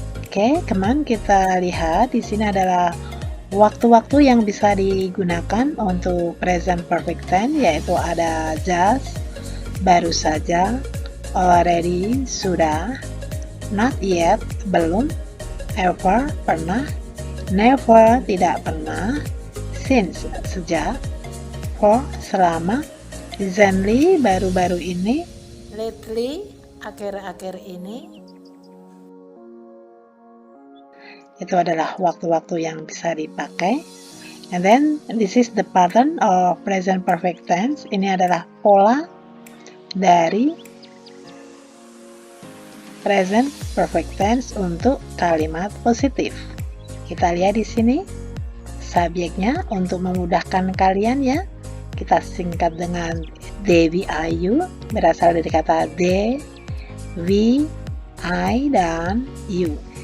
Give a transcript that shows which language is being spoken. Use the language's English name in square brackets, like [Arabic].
[Indonesian] Oke, teman, kita lihat di sini adalah waktu-waktu yang bisa digunakan untuk present perfect tense, yaitu ada just, baru saja, already, sudah, not yet, belum, ever, pernah, never, tidak pernah, since, sejak, for, selama, recently, baru-baru ini, lately, akhir-akhir ini. Itu adalah waktu-waktu yang bisa dipakai. [English] And then this is the pattern of present perfect tense. [Indonesian] Ini adalah pola dari present perfect tense untuk kalimat positif. Kita lihat di sini subjeknya untuk memudahkan kalian ya. Kita singkat dengan they, we, I, you, berasal dari kata they, we, I, dan you.